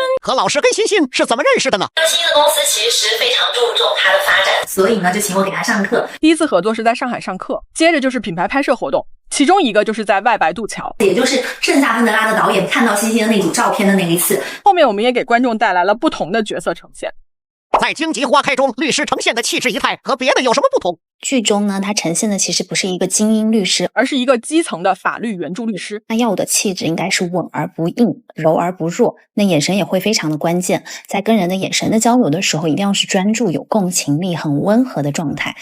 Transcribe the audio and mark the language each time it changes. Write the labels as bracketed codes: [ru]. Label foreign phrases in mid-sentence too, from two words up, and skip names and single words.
[zh] 和老師跟欣欣是怎麼認識的呢？欣欣的公司其實非常注重它的發展，所以呢就請我給他上課。第一次合作是在上海上課，接着就是品牌拍攝活動，其中一個就是在外白渡橋，也就是盛夏芬德拉的導演看到欣欣的那組照片的那一次。後面我們也給觀眾帶來了不同的角色呈現。在荊棘花開中，律師呈現的氣質儀態和別的有什麼不同？劇中呢，他呈現的其實不是一個精英律師，而是一個基層的法律援助律師。他要的氣質應該是穩而不硬，柔而不弱，那眼神也會非常的關鍵，在跟人的眼神的交流的時候，一定要是專注、有共情力、很溫和的狀態。